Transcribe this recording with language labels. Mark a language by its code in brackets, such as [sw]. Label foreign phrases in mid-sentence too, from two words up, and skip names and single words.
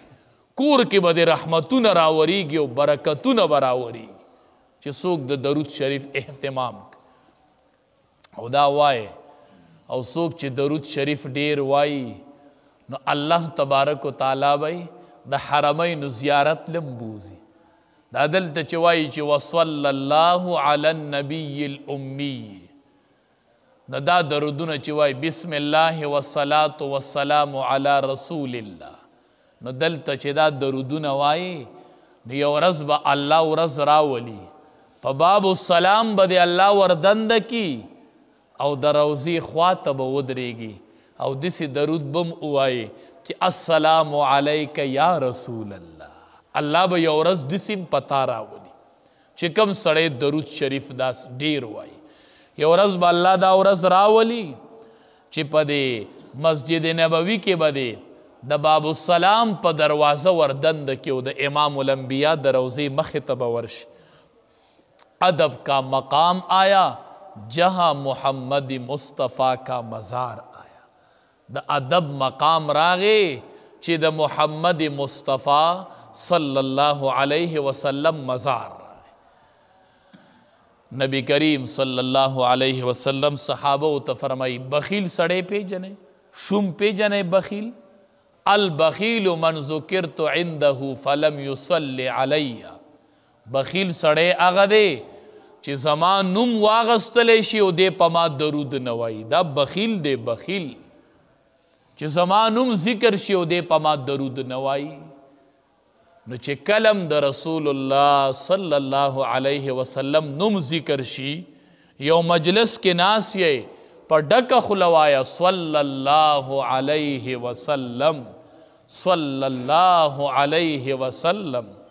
[ps] کور کې به د رحمتونه راوریږي او برکتونه به راوریږي چې څوک د درود شریف اهتمام او دا وایي او څوک چې درود شریف ډیر وایي نو الله [ar] تبارک و تعالی [ps] به د حرمین زیارت لم بوزي. دا دلته چې وایي چې [ar] وصلی الله علی النبی الامی [ps] نو دا درودونه چې وایي [ar] بسم الله والصلاة والسلام علی رسول الله [ps] نو دلته چې دا درودونه وایي نو یو ورځ به الله ورځ راولي په باب السلام به د الله وردنده کی او د روضې خواته به ودرېږي او داسې درود بم ووایي چې [ar] السلام علیک یا رسول الله. [ps] الله به یو ورځ داسې پتا راولي چې کوم سړی درود شریف داس ډیر وایي. یو ورځ به الله دا ورځ راولي چې په دې مسجد نبوي کې به دی د باب السلام په دروازه وردنده کې او د امام الانبیاء د روضې مخې ته به ورشي. [ur] ادب کا مقام آیا جہاں محمد مصطفیٰ کا مزار آیا. [ps] د ادب مقام راغی چې د محمد مصطفیٰ [ar] صلی الله علیه وسلم [ps] مزار راغی. نبی کریم [ar] صلی الله علیه وسلم [ps] صحابه ته فرمائی بخیل سړی پیژنې شوم پیژنې بخیل [ar] البخیل من ذکرت عنده فلم يصلي علی. [ps] بخیل سړی هغه دی چې زما نوم واغستلی شي او دی په ما درود نه وایي. دا بخیل دی بخیل چې زما نوم ذکر شي او دی په ما درود نه وایي. نو چې کلم د رسول الله [ar] صلی الله علیه وسلم [ps] نوم ذکر شي یو مجلس کې ناست یې په ډکه خوله وایه [ar] صلی الله علیه وسلم، صلی الله علیه وسلم.